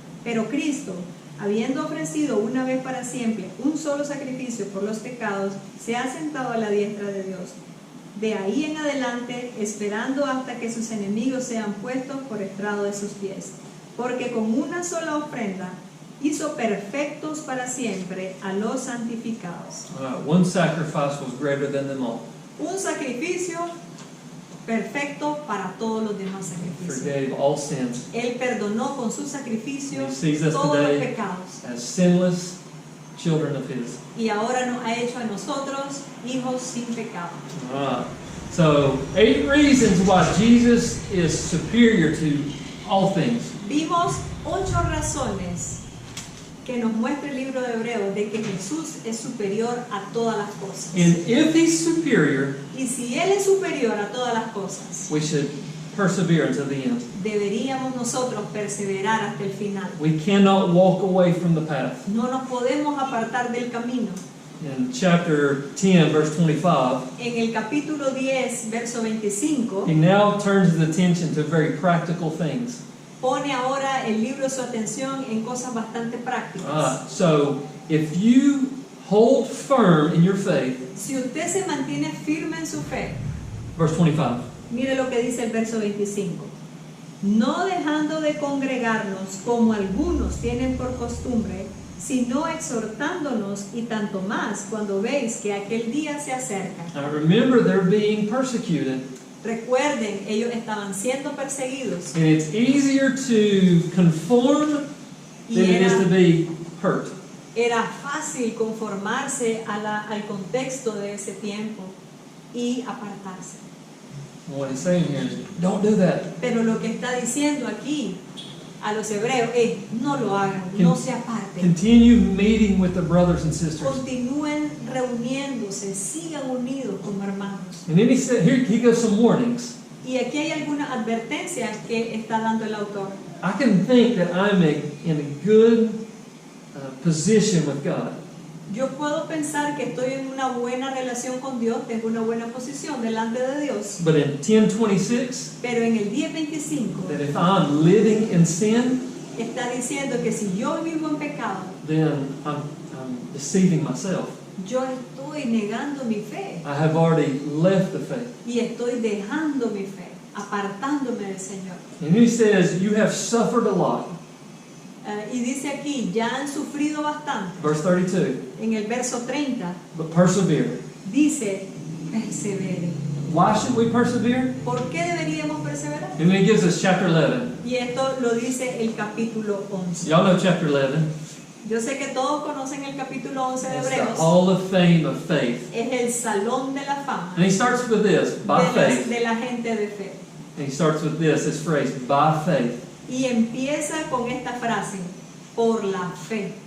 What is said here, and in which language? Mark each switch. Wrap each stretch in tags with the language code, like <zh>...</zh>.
<es>Pero Cristo, habiendo ofrecido una vez para siempre un solo sacrificio por los pecados, se ha sentado a la diestra de Dios. De ahí en adelante, esperando hasta que sus enemigos sean puestos por estrado de sus pies. Porque con una sola ofrenda hizo perfectos para siempre a los santificados.</es> <en>One sacrifice was greater than them all.</en> <es>Un sacrificio perfecto para todos los demás sacrificios.</es> <en>Forgave all sins.</en> <es>Él perdonó con su sacrificio</es> <en>He sees us</en> <es>todos los</es> <en>today</en> <es>pecados.</es> <en>as sinless children of His.</en> <es>Y ahora nos ha hecho a nosotros hijos sin pecado.</es> <en>So, 8 reasons why Jesus is superior to all things.</en> <es>Vimos 8 razones que nos muestra el libro de Hebreos de que Jesús es superior a todas las cosas.</es> <en>And if he's superior,</en> <es>Y si Él es superior a todas las cosas,</es> <en>we should persevere until the end.</en> <es>deberíamos nosotros perseverar hasta el final.</es> <en>We cannot walk away from the path.</en> <es>No nos podemos apartar del camino.</es> <en>In chapter 10, verse 25,</en> <es>En el capítulo 10, verso 25,</es> <en>he now turns his attention to very practical things.</en> <es>pone ahora el libro su atención en cosas bastante prácticas.</es> <en>So, if you hold firm in your faith,</en> <es>Si usted se mantiene firme en su fe,</es> <en>verse 25,</en> <es>mire lo que dice el verso 25. No dejando de congregarnos como algunos tienen por costumbre, sino exhortándonos y tanto más cuando veis que aquel día se acerca.</es> <en>now remember they're being persecuted,</en> <es>Recuerden, ellos estaban siendo perseguidos</es> <en>and it's easier to conform</en> <es>y</es> <en>than it is to be hurt.</en> <es>era fácil conformarse al contexto de ese tiempo y apartarse.</es> <en>What he's saying here is, don't do that.</en> <es>Pero lo que está diciendo aquí a los hebreos es, no lo hagan, no se aparten.</es> <en>Continue meeting with the brothers and sisters.</en> <es>Continúen reuniéndose, sigan unidos como hermanos.</es> <en>And then he said, here he gives some warnings.</en> <es>Y aquí hay algunas advertencias que está dando el autor.</es> <en>I can think that I'm in a good position with God.</en> <es>Yo puedo pensar que estoy en una buena relación con Dios, tengo una buena posición delante de Dios.</es> <en>But in 10:26,</en> <es>Pero en el 10:25</es> <en>that if I'm living in sin,</en> <es>está diciendo que si yo vivo en pecado,</es> <en>then I'm deceiving myself.</en> <es>yo estoy negando mi fe</es> <en>I have already left the faith.</en> <es>y estoy dejando mi fe, apartándome del Señor.</es> <en>And he says, you have suffered a lot.</en> <es>Y dice aquí, ya han sufrido bastante.</es> <en>Verse 32,</en> <es>En el verso 30</es> <en>but persevere.</en> <es>dice, perseveren.</es> <en>Why should we persevere?</en> <es>¿Por qué deberíamos perseverar?</es> <en>And then he gives us chapter 11.</en> <es>Y esto lo dice el capítulo 11.</es> <en>Y'all know chapter 11.</en> <es>Yo sé que todos conocen el capítulo 11 de</es> <en>It's the</en> <es>Hebreos.</es> <en>Hall of Fame of faith.</en> <es>Es el salón de la fama</es> <en>And he starts with this, by faith.</en> <es>de la gente de fe.</es> <en>And he starts with this phrase, by faith.</en> <es>Y empieza con esta frase, por la fe.</es>